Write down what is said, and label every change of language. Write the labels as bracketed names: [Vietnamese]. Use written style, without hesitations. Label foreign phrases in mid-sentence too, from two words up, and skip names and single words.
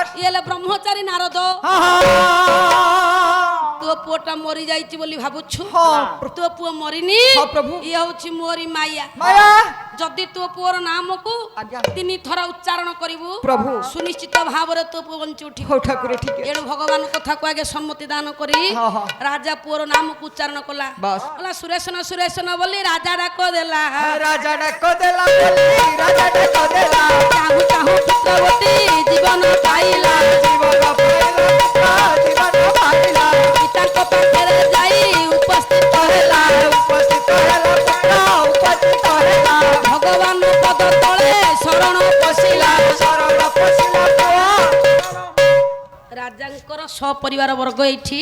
[Odia] ଇଏ ହେଲେ ବ୍ରହ୍ମଚାରୀ ନାରଦ हाँ ତୋ ପୁଅଟା ମରି ଯାଇଛି ବୋଲି ଭାବୁଛୁ हाँ ତୋ ପୁଅ ମରିନି हाँ प्रभु ଇଏ ହଉଛି ମୋରି ମାୟା माया ଯଦି ତୋ ପୁଅର ନାମକୁ ଆଜ୍ଞା। 3 ଥର ଉଚ୍ଚାରଣ କରିବୁ ପ୍ରଭୁ ସୁନିଶ୍ଚିତ ଭାବରେ ତୋ ପୁଅ ବଞ୍ଚି ଉଠିବ [Hindi] हो ठाकुर ठीक है [Odia] ଏଣୁ ଭଗବାନ କଥାକୁ ଆଗେ ସମ୍ମତି ଦାନ କରି ହଁ, ହଁ। ରାଜା ପୁଅର ନାମକୁ ଉଚ୍ଚାରଣ କଲା बस କହିଲା ସୁରେଶନ ସୁରେଶନ ବୋଲି ରାଜା ଡାକ ଦେଲା ରାଜା ଡାକ ଦେଲା ବୋଲି ରାଜା ଡାକ ଦେଲା ଚାହୁଁ ଚାହୁଁ ଚିତ୍ରବତୀ ଜୀବନ ପାଇଲା ଜୀବନ ପାଇଲା ଜୀବନ ପାଇଲା ପିତାଙ୍କ ପାଖରେ ଯାଇ ଉପସ୍ଥିତ ହେଲା उपस्थित ହେଲା ପୁତ୍ର ଉପସ୍ଥିତ ହେଲା ଭଗବାନ ପଦ ତଳେ ଶରଣ ପଶିଲା ଶରଣ ପଶିଲା ପୁଅ ରାଜାଙ୍କର ସପରିବାର ବର୍ଗ ଏଇଠି